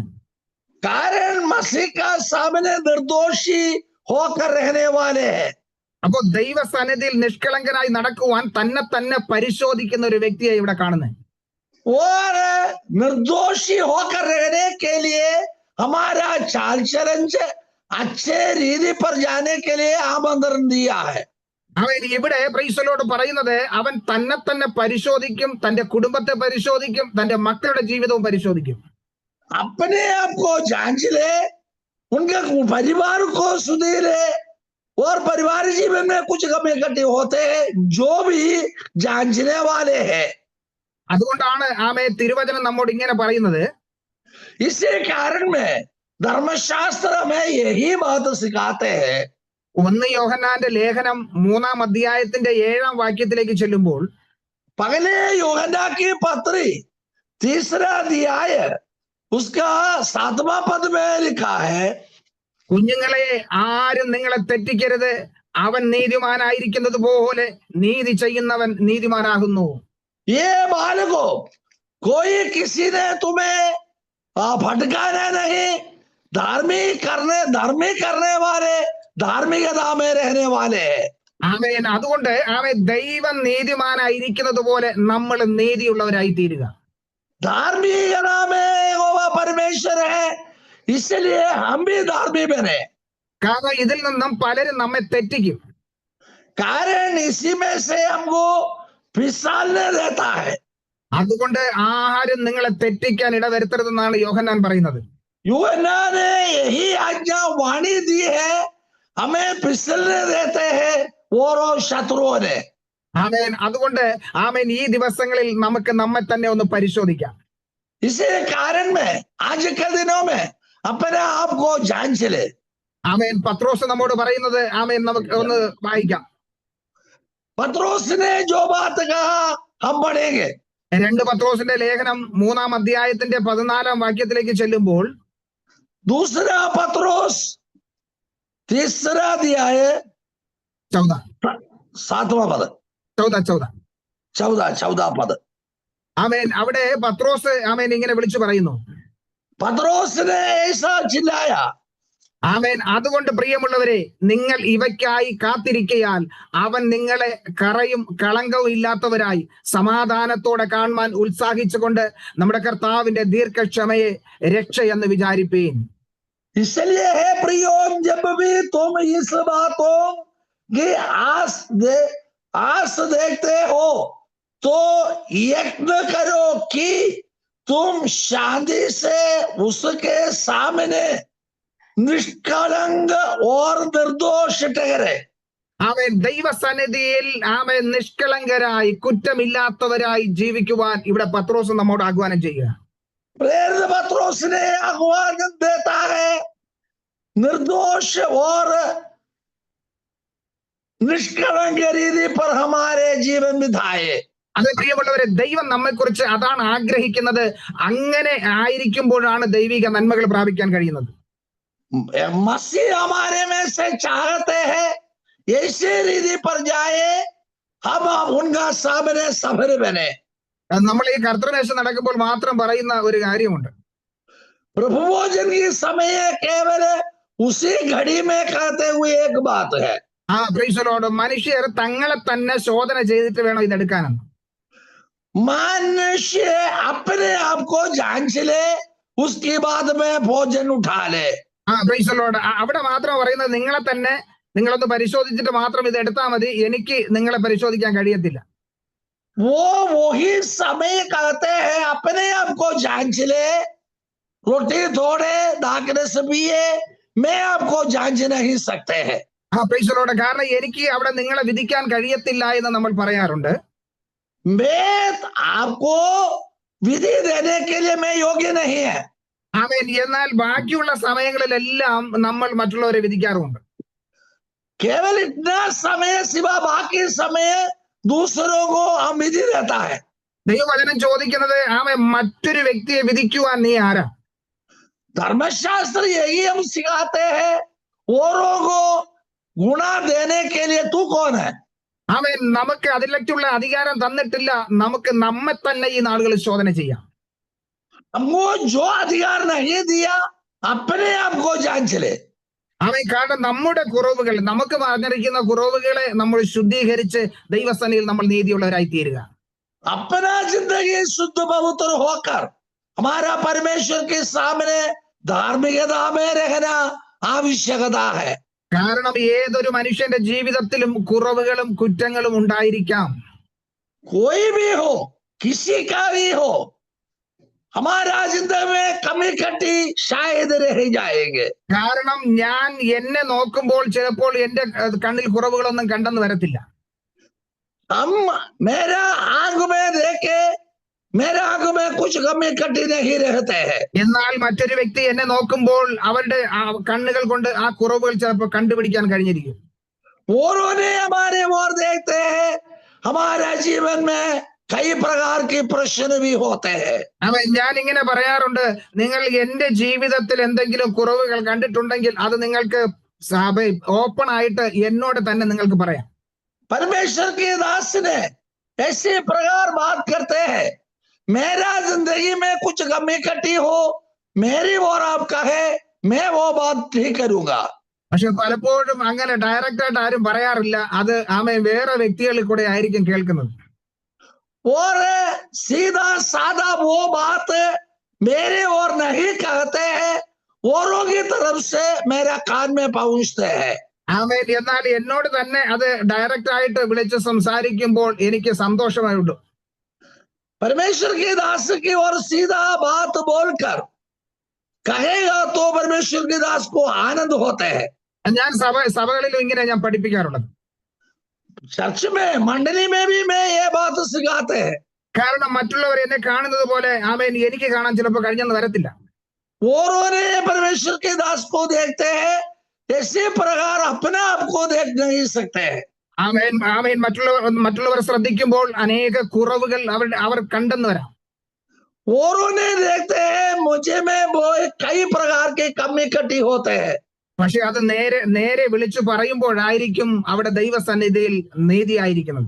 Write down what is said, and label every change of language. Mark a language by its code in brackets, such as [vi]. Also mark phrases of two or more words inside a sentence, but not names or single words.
[hi] कारण मसीह का सामने निर्दोषी होकर रहने वाले हैं. [ml] അപ്പോ ദൈവസന്നിധിയിൽ നിഷ്കളങ്കനായി നടക്കുവാൻ തന്നെ പരിശോധിക്കുന്ന ഒരു വ്യക്തിയെ ഇവിടെ കാണുന്നത്. [hi] और निर्दोषी होकर रहने के लिए हमारा चाल चलन अच्छे रीति पर जाने के लिए आमंत्रण दिया है. [ml] അവൻ ഇവിടെ പ്രൈസലോട് പറയുന്നത് അവൻ തന്നെ പരിശോധിക്കും, തന്റെ കുടുംബത്തെ പരിശോധിക്കും, തന്റെ മക്കളുടെ ജീവിതവും പരിശോധിക്കും. [hi] अपने आप को जांच ले, उनके परिवार को सुधीरे, और परिवार जीवन में कुछ कमी इकट्ठे होते हैं जो भी जांचने वाले हैं. [ml] അതുകൊണ്ടാണ് ആമേ തിരുവചനം നമ്മോട് ഇങ്ങനെ പറയുന്നത്. [hi] इसी कारण में धर्मशास्त्र में यही बात सिखाते हैं. [ml] 1 യോഹന്നാന്റെ ലേഖനം 3-ാം അധ്യായത്തിന്റെ 7-ാം വാക്യത്തിലേക്ക് ചെല്ലുമ്പോൾ [hi] पहले यूहन्ना की पत्री 3रा अध्याय उसका 7वां पद में लिखा है, [ml] കുഞ്ഞുങ്ങളെ ആരും നിങ്ങളെ തെറ്റിക്കരുത്, അവൻ നീതിമാനായിരിക്കുന്നത് പോലെ നീതി ചെയ്യുന്നവൻ നീതിമാനാകുന്നു. [hi] ये बालकों, कोई किसी ने तुम्हें भटकाना नहीं. धार्मिक करने वाले धार्मिकता में रहने वाले हैं. [ml] ആമേൻ. അതുകൊണ്ട് ആമേ ദൈവം നീതിമാനായിരിക്കുന്നത് പോലെ നമ്മൾ നീതിയുള്ളവരായി തീരുക. [hi] धार्मिकता में वो परमेश्वर है, इसलिए हम भी धार्मिक बने. [ml] കാരണം ഇതിൽ നിന്നും പലരും നമ്മെ തെറ്റിക്കും. [hi] कारण इसी में से हमको फिसलने देता है. [ml] അതുകൊണ്ട് ആരും നിങ്ങളെ തെറ്റിക്കാൻ ഇടവരുത്തരുതെന്നാണ് യോഹന്നാൻ പറയുന്നത്. [hi] यूहन्ना ने यही आज्ञा वाणी दी है, हमें फिसलने देते हैं और शत्रुओं ने. [ml] ആമേൻ. അതുകൊണ്ട് ആമേൻ ഈ ദിവസങ്ങളിൽ നമുക്ക് നമ്മെ തന്നെ ഒന്ന് പരിശോധിക്കാം. [hi] इसी कारण में आज के दिनों में अपने आप को जांच ले. [ml] ആമേൻ. പത്രോസ് നമ്മോട് പറയുന്നത് ആമേൻ നമുക്ക് ഒന്ന് വായിക്കാം. [hi] पत्रोस ने जो बात कहा हम पढ़ेंगे. [ml] 2 പത്രോസിന്റെ ലേഖനം 3-ാം അധ്യായത്തിന്റെ 14-ാം വാക്യത്തിലേക്ക് ചെല്ലുമ്പോൾ [hi] दूसरा पत्रोस 3रा अध्याय 7वां पद 14 पद. [ml] ആമേൻ. അവിടെ പത്രോസ് ആമേൻ ഇങ്ങനെ വിളിച്ചു പറയുന്നു. [hi] पत्रोस ने ऐसा चिल्लाया, [ml] ആമേൻ. അതുകൊണ്ട് പ്രിയമുള്ളവരെ, നിങ്ങൾ ഇവയ്ക്കായി കാത്തിരിക്കയാൽ അവൻ നിങ്ങളെ കറയും കളങ്കവും ഇല്ലാത്തവരായി സമാധാനത്തോടെ കാണുവാൻ ഉത്സാഹിച്ചുകൊണ്ട് നമ്മുടെ കർത്താവിന്റെ ദീർഘക്ഷമയെ രക്ഷയെന്ന് വിചാരിപ്പീൻ. [hi] इसलिए है प्रियो, जब भी तुम इस बातों की आस देखते हो तो यत्न करो कि तुम शांति से उसके सामने निष्कलंक और निर्दोष ठहरे. [ml] ആമേൻ. ദൈവസന്നിധിയിൽ ആമേൻ നിഷ്കളങ്കരായി കുറ്റമില്ലാത്തവരായി ജീവിക്കുവാൻ ഇവിടെ പത്രോസ് നമ്മോട് ആഹ്വാനം ചെയ്യുക. [hi] प्रेरित पत्रोस ने आह्वान देता है, निर्दोष और निष्कलंक रीति पर हमारे जीवन बिताए. [ml] അത് പ്രിയമുള്ളവരെ, ദൈവം നമ്മെക്കുറിച്ച് അതാണ് ആഗ്രഹിക്കുന്നത്. അങ്ങനെ ആയിരിക്കുമ്പോഴാണ് ദൈവിക നന്മകൾ പ്രാപിക്കാൻ കഴിയുന്നത്. [hi] मसीह हमारे में से चाहते हैं ऐसी रीति पर जाए हम उनका सामने सफर बने. [ml] നമ്മൾ ഈ കർത്തൃമേശ നടക്കുമ്പോൾ മാത്രം പറയുന്ന ഒരു കാര്യമുണ്ട്. [hi] प्रभु भोजन की समय केवल उसी घड़ी में कहते हुए एक बात है. [en] Praise the Lord. [ml] മനുഷ്യർ തങ്ങളെ തന്നെ ശോധന ചെയ്തിട്ട് വേണം ഇതെടുക്കാനെന്ന്. [hi] मनुष्य अपने आप को जांच ले उसके बाद में भोजन उठा ले. [en] Praise the Lord. [ml] അവിടെ മാത്രം പറയുന്നത് നിങ്ങളെ തന്നെ നിങ്ങളൊന്ന് പരിശോധിച്ചിട്ട് മാത്രം ഇത് എടുത്താൽ മതി, എനിക്ക് നിങ്ങളെ പരിശോധിക്കാൻ കഴിയത്തില്ല. [hi] वो वही समय कहते हैं अपने आप को जांच ले, रोटी थोड़े दाकरस पिए, मैं आपको जांच नहीं सकते हैं. [en] Praise the Lord. [ml] കാരണം എനിക്ക് അവിടെ നിങ്ങളെ വിധിക്കാൻ കഴിയത്തില്ല എന്ന് നമ്മൾ പറയാറുണ്ട്. [hi] मैं आपको विधि देने के लिए मैं योग्य नहीं है. [ml] ആമേൻ. എന്നാൽ ബാക്കിയുള്ള സമയങ്ങളിലെല്ലാം നമ്മൾ മറ്റുള്ളവരെ വിധിക്കാറുമുണ്ട്. [hi] केवल इतना समय सिवा बाकी समय दूसरों को हम विधि देता है. [ml] ദൈവവചനം ചോദിക്കുന്നത് മറ്റൊരു വ്യക്തിയെ വിധിക്കുവാൻ നീ ആരാ? [hi] धर्मशास्त्र यही हम सिखाते हैं, औरों को गुणा देने के लिए तू कौन है? [ml] നമുക്ക് അതിലേക്കുള്ള അധികാരം തന്നിട്ടില്ല. നമുക്ക് നമ്മെ തന്നെ ഈ നാളുകളിൽ ശോധന ചെയ്യാം. [hi] हमको जो अधिकार नहीं दिया अपने आप को जांच ले. [ml] കാരണം നമ്മുടെ കുറവുകൾ, നമുക്ക് പറഞ്ഞിരിക്കുന്ന കുറവുകളെ നമ്മൾ ശുദ്ധീകരിച്ച് ദൈവസന്നിധിയിൽ നമ്മൾ നീതിയുള്ളവരായി തീരുക. [hi] अपना जिंदगी शुद्ध पवित्र होकर हमारा परमेश्वर के सामने धार्मिकता में रहना आवश्यकता है. [ml] കാരണം ഏതൊരു മനുഷ്യന്റെ ജീവിതത്തിലും കുറവുകളും കുറ്റങ്ങളും ഉണ്ടായിരിക്കാം. [hi] कोई भी हो, किसी का भी हो, हमारा जिंदगी में कमी कटी शायद रह जाएंगे. [ml] കാരണം ഞാൻ എന്നെ നോക്കുമ്പോൾ ചിലപ്പോൾ എന്റെ കണ്ണിൽ കുറവുകളൊന്നും കണ്ടെന്ന് വരത്തില്ല. [hi] हम मेरा आंख में देखे मेरे आंख में कुछ कमी कटी नहीं रहते हैं. [ml] എന്നാൽ മറ്റൊരു വ്യക്തി എന്നെ നോക്കുമ്പോൾ അവരുടെ കണ്ണുകൾ കൊണ്ട് ആ കുറവുകൾ ചിലപ്പോൾ കണ്ടുപിടിക്കാൻ കഴിഞ്ഞിരിക്കും. [hi] औरों ने हमारे ओर देखते हैं, हमारा जीवन में कई प्रकार के प्रश्न भी होते हैं. [ml] ഞാൻ ഇങ്ങനെ പറയാറുണ്ട്, നിങ്ങൾ എന്റെ ജീവിതത്തിൽ എന്തെങ്കിലും കുറവുകൾ കണ്ടിട്ടുണ്ടെങ്കിൽ അത് നിങ്ങൾക്ക് ഓപ്പൺ ആയിട്ട് എന്നോട് തന്നെ നിങ്ങൾക്ക് പറയാം. [hi] परमेश्वर के दास ने ऐसे प्रकार बात करते हैं, मेरा जिंदगी में कुछ कमी कटी हो मेरी और आप कहे मैं वो बात ठीक करूंगा. [ml] പക്ഷെ പലപ്പോഴും അങ്ങനെ ഡയറക്റ്റ് ആയിട്ട് ആരും പറയാറില്ല. അത് വേറെ വ്യക്തികളിൽ കൂടെ ആയിരിക്കും കേൾക്കുന്നത്. [hi] और सीधा साधा वो बात मेरे और नहीं कहते हैं, औरों की तरफ से मेरा कान में पहुंचते हैं. [ml] എന്നാൽ എന്നോട് തന്നെ അത് ഡയറക്റ്റ് ആയിട്ട് വിളിച്ച് സംസാരിക്കുമ്പോൾ എനിക്ക് സന്തോഷമായുണ്ട്. [hi] परमेश्वर के दास की ओर सीधा बात बोलकर कहेगा तो परमेश्वर के दास को आनंद होते हैं. [ml] ഞാൻ സഭകളിലും ഇങ്ങനെ ഞാൻ പഠിപ്പിക്കാറുള്ളത്. [hi] चर्च में मंडली में भी मैं ये बात सिखाते हैं. [ml] കാരണം മറ്റുള്ളവർ എന്നെ കാണുന്നത് പോലെ എനിക്ക് കാണാൻ ചിലപ്പോൾ കഴിഞ്ഞെന്ന് വരത്തില്ല. [hi] औरों ने परमेश्वर के दास को देखते हैं, ऐसे प्रकार अपने आप को देख नहीं सकते हैं. [ml] മറ്റുള്ളവർ ശ്രദ്ധിക്കുമ്പോൾ അനേക കുറവുകൾ അവർ കണ്ടെന്ന് വരാം. [hi] औरों ने देखते हैं मुझे में वो कई प्रकार के कमी कटी होते हैं. [ml] പക്ഷെ അത് നേരെ വിളിച്ചു പറയുമ്പോഴായിരിക്കും അവിടെ ദൈവസന്നിധിയിൽ നീതിയായിരിക്കുന്നത്.